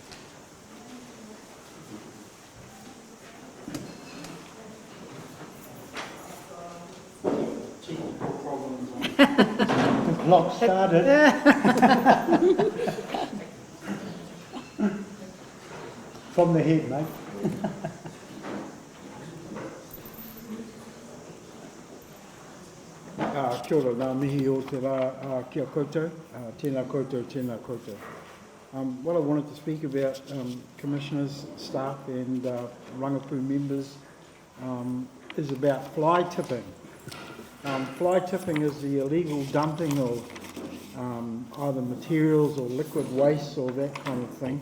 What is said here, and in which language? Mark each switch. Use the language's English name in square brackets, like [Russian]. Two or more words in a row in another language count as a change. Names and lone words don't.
[English] Clock started. From the head, mate. [Māori] Kia ora, ngā mihi o te rā, kia koutou, tēnā koutou, tēnā koutou. [English] What I wanted to speak about, commissioners, staff and rangapu members, is about fly tipping. Fly tipping is the illegal dumping of either materials or liquid waste or that kind of thing.